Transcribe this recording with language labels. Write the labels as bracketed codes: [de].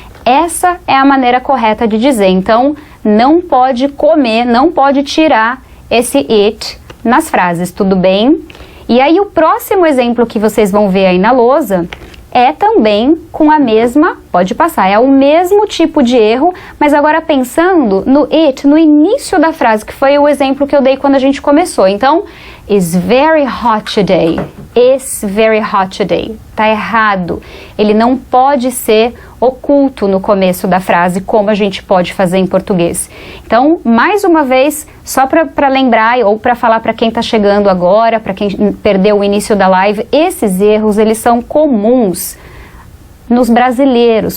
[pt] Essa é a maneira correta de dizer. Então, não pode comer, não pode tirar esse it nas frases, tudo bem? E aí o próximo exemplo que vocês vão ver aí na lousa é também com a mesma, pode passar, é o mesmo tipo de erro, mas agora pensando no it, no início da frase, que foi o exemplo que eu dei quando a gente começou. [en] Então, it's very hot today. It's very hot today. [pt] Tá errado. Ele não pode ser oculto no começo da frase, como a gente pode fazer em português. Então, mais uma vez, só para lembrar ou para falar para quem está chegando agora, para quem perdeu o início da live, esses erros, eles são comuns nos brasileiros.